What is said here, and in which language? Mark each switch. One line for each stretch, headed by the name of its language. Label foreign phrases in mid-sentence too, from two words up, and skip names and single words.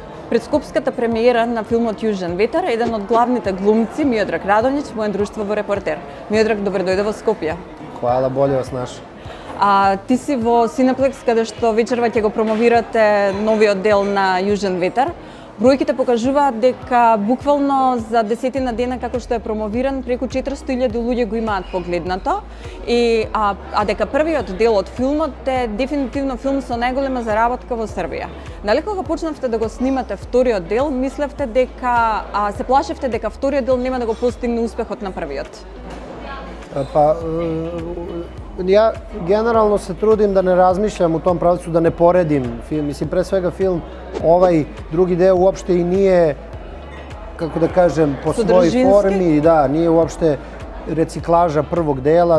Macedonian: Пред скопската премиера на филмот Јужен ветер, еден од главните глумци, Миодраг Радонјич, му е друштво во Репортер. Миодраг, добре дојде во Скопје.
Serbian: Hvala, bolje vas našao.
Macedonian: Ти си во Cineplex, каде што вечерва ќе го промовирате новиот дел на Јужен ветер. Бројките покажуваат дека буквално за десетина дена како што е промовиран, преку 400.000 луѓе го имаат погледнато, а дека првиот дел од филмот е дефинитивно филм со најголема заработка во Србија. Дали кога почнавте да го снимате вториот дел, мислевте дека се плашевте дека вториот дел нема да го постигне успехот на првиот?
Serbian: Pa, ja generalno se trudim da ne razmišljam u tom pravcu, da ne poredim film. Mislim, pre svega film, ovaj drugi deo uopšte i nije, kako da kažem, po svojoj formi, da, nije uopšte reciklaža prvog dela.